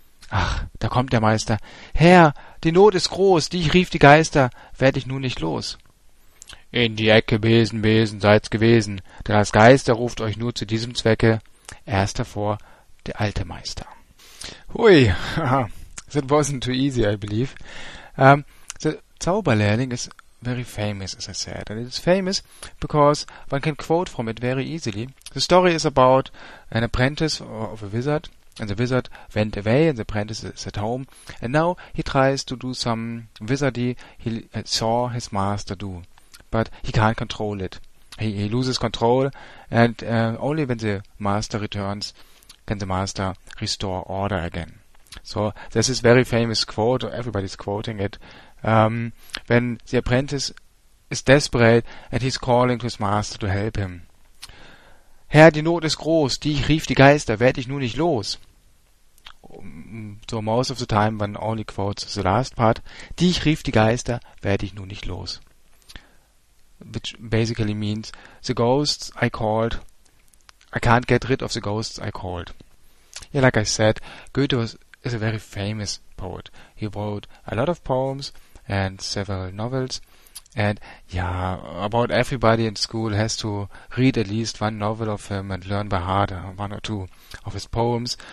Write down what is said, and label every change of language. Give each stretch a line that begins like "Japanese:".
German: Ach, da kommt der Meister. Herr, die Not ist groß, dich rief die Geister, werd ich nun nicht los. In die Ecke, Besen, Besen, seid's gewesen, denn als Geister ruft euch nur zu diesem Zwecke erst davor der alte Meister.
English: Hui, that wasn't too easy, I believe. The Zauberlehrling is very famous, as I said, and it's famous because one can quote from it very easily. The story is about an apprentice of a wizard, and the wizard went away, and the apprentice is at home, and now he tries to do some wizardy he saw his master do. But he can't control it. He loses control, and only when the master returns can the master restore order again. So this is very famous quote, everybody's quoting it. When the apprentice is desperate and he's calling to his master to help him.
German: Herr, die Not ist groß, die rief die Geister, werd ich nun nicht los.
English: So most of the time one only quotes the last part.
German: Die rief die Geister, werd ich nun nicht los.
English: Which basically means, the ghosts I called, I can't get rid of the ghosts I called. Yeah, like I said, Goethe is a very famous poet. He wrote a lot of poems and several novels. And yeah, about everybody in school has to read at least one novel of him and learn by heart one or two of his poems.